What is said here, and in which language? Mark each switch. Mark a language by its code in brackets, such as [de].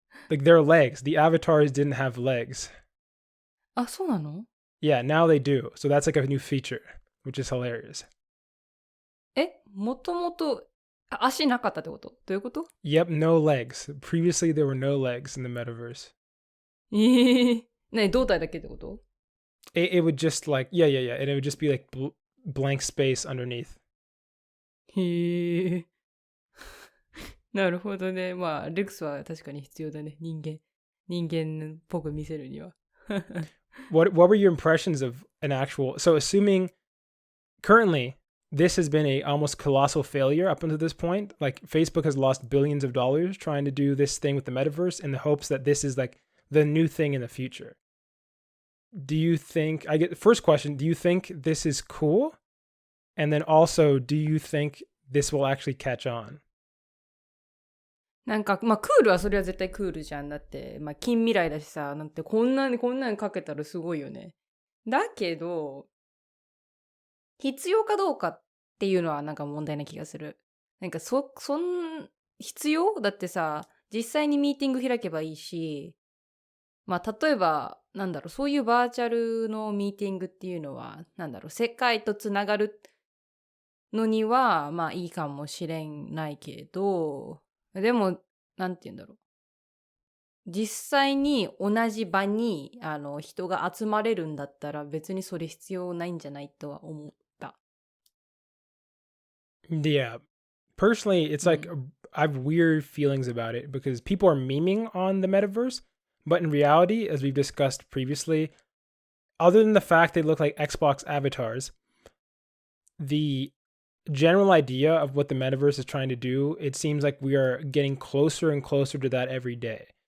[en] like their legs, the avatars didn't have legs. [ja] あ、そうなの？ [en] Yeah, now they do. So that's like a new feature, which is hilarious. [ja] もともと足なかったってこと？どういうこと？ [en] Yep, no legs. Previously, there were no legs in the metaverse. [ja] ね、胴体だけってこと？ [en] It would just like, yeah. And it would just be like blank space underneath. [ja] へえ。なるほどね。まあ、レックスは確かに必要だね。人間っぽく見せるには。 [en] What were your impressions of an actual... So assuming currently this has been a almost colossal failure up until this point, like Facebook has lost billions of dollars trying to do this thing with the metaverse in the hopes that this is like the new thing in the future. Do you think... I get the first question, do you think this is cool? And then also, do you think this will actually catch on? [ja] なんか、まあ、クールはそれは絶対クールじゃん。だって、まあ、近未来だしさ、なんてこんなにかけたらすごいよね。だけど、必要かどうかっていうのはなんか問題な気がする。なんか必要だってさ、実際にミーティング開けばいいし、まあ、例えば、なんだろう、そういうバーチャルのミーティングっていうのは、なんだろう、世界とつながるのには、まあいいかもしれないけど、でも、なんて言うんだろう。実際に同じ場に人が集まれるんだったら別にそれ必要ないんじゃないとは思った。 [en] Yeah. Personally, it's like I have weird feelings about it because people are memeing on the metaverse, but in reality, as we've discussed previously, other than the fact they look like Xbox avatars, the general idea of what the metaverse is trying to do, it seems like we are getting closer and closer to that every day.